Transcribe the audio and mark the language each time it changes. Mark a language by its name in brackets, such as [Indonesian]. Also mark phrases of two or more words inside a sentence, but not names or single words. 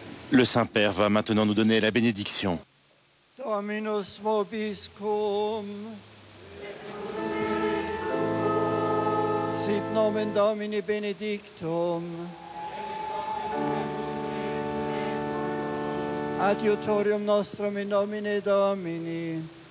[French] Le Saint-Père va maintenant nous donner la bénédiction. [Latin] Dominus vobiscum. Sit nomen Domini benedictum. Adiutorium nostrum in nomine Domini.